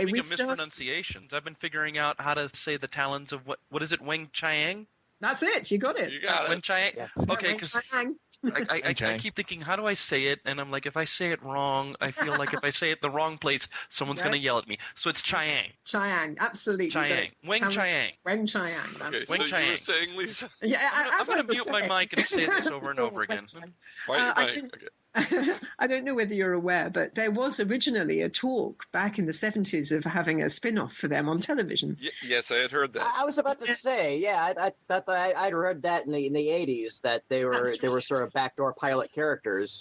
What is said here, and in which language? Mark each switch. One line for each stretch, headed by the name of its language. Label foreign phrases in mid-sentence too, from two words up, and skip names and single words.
English: we start... mispronunciations. I've been figuring out how to say the talons of what is it? Wang Chiang. That's it. You got it. You got it. Wang Chiang. Yeah. Okay, because I keep thinking, how do I say it? And I'm like, if I say it wrong, I feel like if I say it the wrong place, someone's going to yell at me. So it's Chiang. Chiang, absolutely. Chiang. Wang Chiang. Wang Chiang. Okay, Wang Chiang. You were saying, Lisa? Yeah, I'm going to mute my mic and say this over and over again. Quiet your mic. Okay. I don't know whether you're aware, but there was originally a talk back in the 70s of having a spin-off for them on television. Yes, I had heard that. I was about to say, I thought I'd heard that in the 80s, that they were sort of backdoor pilot characters.